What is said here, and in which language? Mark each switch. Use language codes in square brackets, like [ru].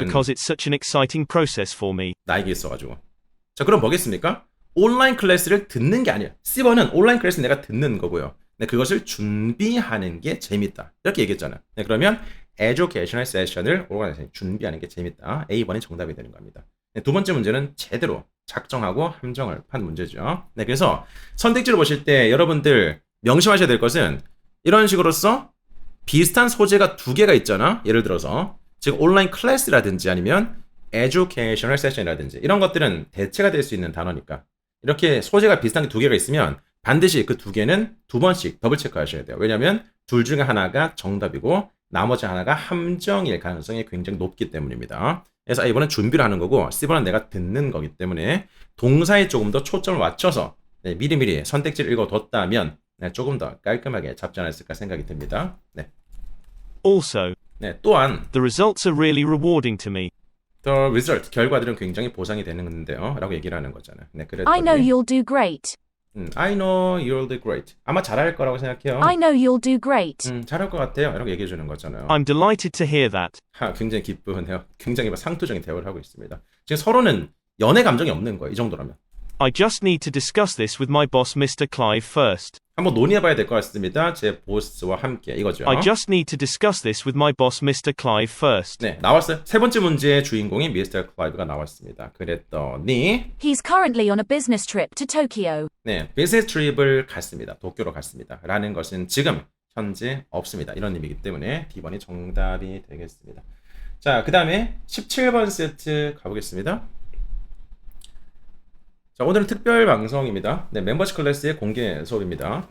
[en] Because it's such an exciting process for me. [ko] 나에게 있어가지고. 자, 그럼 뭐겠습니까? 온라인 클래스를 듣는 게 아니에요. C번은 온라인 클래스 내가 듣는 거고요. 네, 그것을 준비하는 게 재밌다. 이렇게 얘기했잖아요. 네, 그러면 educational session을 오르가나이제이션 준비하는 게 재밌다. A번이 정답이 되는 겁니다. 네, 두 번째 문제는 제대로 작정하고 함정을 판 문제죠. 네, 그래서 선택지를 보실 때 여러분들 명심하셔야 될 것은 이런 식으로서 비슷한 소재가 두 개가 있잖아. 예를 들어서 즉 온라인 클래스라든지 아니면 educational session이라든지 이런 것들은 대체가 될 수 있는 단어니까 이렇게 소재가 비슷한 게 두 개가 있으면 반드시 그 두 개는 두 번씩 더블 체크하셔야 돼요. 왜냐하면 둘 중에 하나가 정답이고 나머지 하나가 함정일 가능성이 굉장히 높기 때문입니다. 그래서 A번은 준비를 하는 거고 C번은 내가 듣는 거기 때문에 동사에 조금 더 초점을 맞춰서 미리미리 선택지를 읽어뒀다면 조금 더 깔끔하게 잡지 않았을까 생각이 듭니다. 네. [en] Also, [ko] 네, 또한 [en] the results are really rewarding to me. The result, [ko] 결과들은 굉장히 보상이 되는데요. 라고 얘기를 하는 거잖아요. 네, 그랬더니 [en] I know you'll do great. I know you'll do great. [ko] 아마 잘할 거라고 생각해요. [en] I know you'll do great. [ko] 잘할 것 같아요. 이렇게 얘기해 주는 거잖아요. [en] I'm delighted to hear that. [ko] 굉장히 기쁘네요. 굉장히 상투적인 대화를 하고 있습니다. 지금 서로는 연애 감정이 없는 거예요. 이 정도라면. [en] I just need to discuss this with my boss, Mr. Clive, first. [ko] 한번 논의해봐야 될 것 같습니다. 제 보스와 함께 이거죠. I just need to discuss this with my boss, Mr. Clive, first. 네, 나왔어요. 세 번째 문제의 주인공이 Mr. Clive가 나왔습니다. 그랬더니 [en] He's currently on a business trip to Tokyo. [ko] 네, 비즈니스 트립을 갔습니다. 도쿄로 갔습니다. 라는 것은 지금 현재 없습니다. 이런 의미이기 때문에 D번이 정답이 되겠습니다. 자, 그 다음에 17번 세트 가보겠습니다. 자, 오늘은 특별 방송입니다. 네, 멤버십 클래스의 공개 수업입니다.